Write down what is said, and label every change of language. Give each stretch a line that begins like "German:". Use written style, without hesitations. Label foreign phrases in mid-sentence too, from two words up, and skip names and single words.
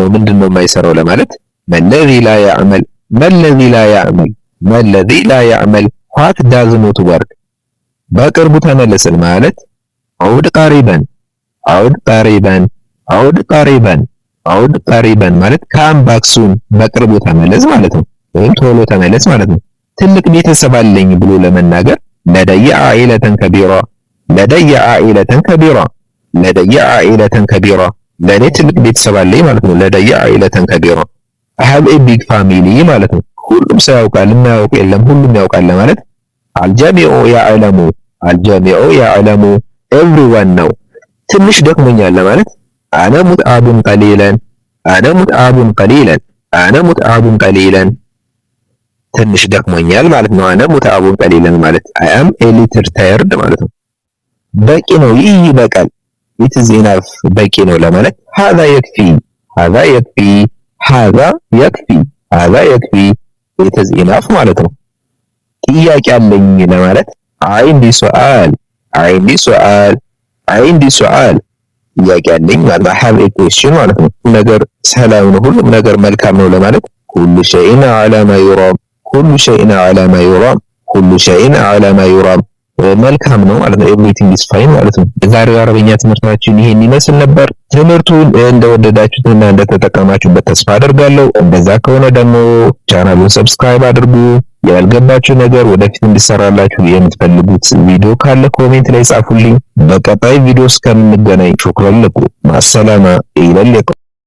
Amharic: ምንድነው የማይሰራው ለማለት
Arabic: ما الذي لا يعمل ما الذي لا يعمل ما الذي لا يعمل፣
English: what does not work።
Amharic: በቅርቡ ተመለስን ማለት
Arabic: عد قريبا عد قريبا عد قريبا عد قريبا ማለት
English: come back soon
Amharic: በቅርቡ ተመለስ ማለት ነው፣ ወይም ቶሎ ተመለስ ማለት ነው። ትልቅ ቤተሰብ አለኝ ብሎ ለመናገር
Arabic: لدي عائلة كبيرة لدي عائلة كبيرة لدي عائلة كبيرة
Amharic: ለኔ ትልቅ ቤተሰብ አለኝ ማለት ነው።
Arabic: لدي عائلة كبيرة
English: I have a big family
Amharic: ማለት ነው። ሁሉም ሰው ያውቃል፣ የማያውቅ የለም፣ ሁሉም ያውቃል ለማለት
Arabic: الجميع يعلم الجميع يعلم
Amharic: ኤቭሪዋን ነው። ትንሽ ደክሞኛል ለማለት
Arabic: أنا متعب قليلا أنا متعب قليلا أنا متعب
Amharic: ቀሊለን ትንሽ ደክሞኛል ማለት ነው።
Arabic: أنا متعب قليلا
Amharic: ማለት
English: I am a little tired
Amharic: ማለት ነው። በቂ ነው፣ ይህ ይበቃል።
English: it is enough
Amharic: በቂ ነው ለማለት
Arabic: هذا يكفي هذا يكفي هذا يكفي هذا يكفي
English: it is enough
Amharic: ማለት ነው። ጥያቄ አለኝ ለማለት
Arabic: عندي سؤال عندي سؤال عندي سؤال
Amharic: ጥያቄ አለኝ ማለት ነው።
Arabic: have
English: a question
Amharic: ማለት ነው። ነገር ሰላም ነው፣ ሁሉም ነገር መልካም ነው ለማለት
Arabic: كل شيء على ما يرام كل شيء على ما يرام كل شيء على ما يرام
Amharic: መልካም ነው ማለት ነው።
English: everything is fine
Amharic: ማለት ነው። የዛሬው አረብኛ ትምህርታችን ይሄን ይመስል ነበር። ትምህርቱን እንደወደዳችሁትና እንደተጠቀማችሁበት ተስፋ አደርጋለሁ። እንደዛ ከሆነ ደግሞ ቻናሉን ሰብስክራይብ አድርጉ። ያልገባችሁ ነገር ወደፊት እንዲሰራላችሁ የምትፈልጉት ቪዲዮ ካለ ኮሜንት ላይ ጻፉልኝ። በቀጣይ ቪዲዮ እስከምንገናኝ
Arabic: شكرا لكم። مع السلامة إلى ال